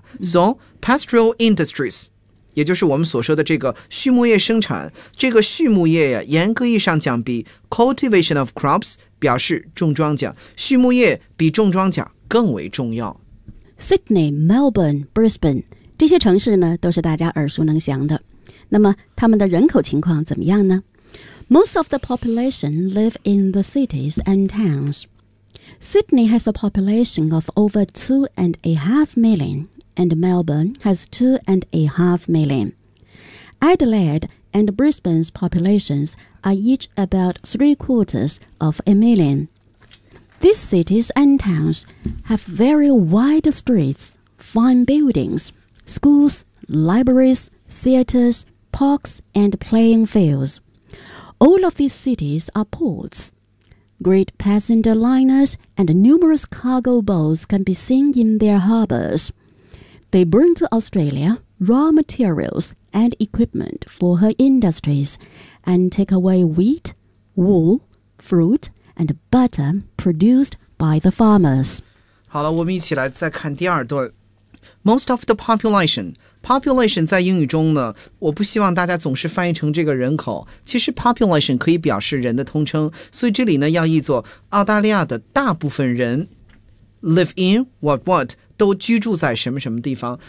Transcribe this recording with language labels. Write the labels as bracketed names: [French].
[English] So pastoral industries， [Chinese] 也就是我们所说的这个畜牧业生产，这个畜牧业呀，严格意义上讲比 [English] cultivation of crops [Chinese] 表示种庄稼，畜牧业比种庄稼更为重要。 Sydney, Melbourne, Brisbane 这些城市呢都是大家耳熟能详的，那么他们的人口情况怎么样呢？ [English] Most of the population live in the cities and towns. Sydney has a population of over 2.5 million, and Melbourne has 2.5 million. Adelaide and Brisbane's populations are each about 750,000. These cities and towns have very wide streets, fine buildings, schools, libraries, theaters, parks, and playing fields. All of these cities are ports. Great passenger liners and numerous cargo boats can be seen in their harbors. They bring to Australia raw materials and equipment for her industries and take away wheat, wool, fruit, and butter produced by the farmers. [Chinese] 好了，我们一起来再看第二段。 [English] Most of the population. [Chinese] Population 在英语中呢，我不希望大家总是翻译成这个人口。其实 population 可以表示人的通称，所以这里呢要译作澳大利亚的大部分人 [English] live in what [Chinese] 都居住在什么什么地方。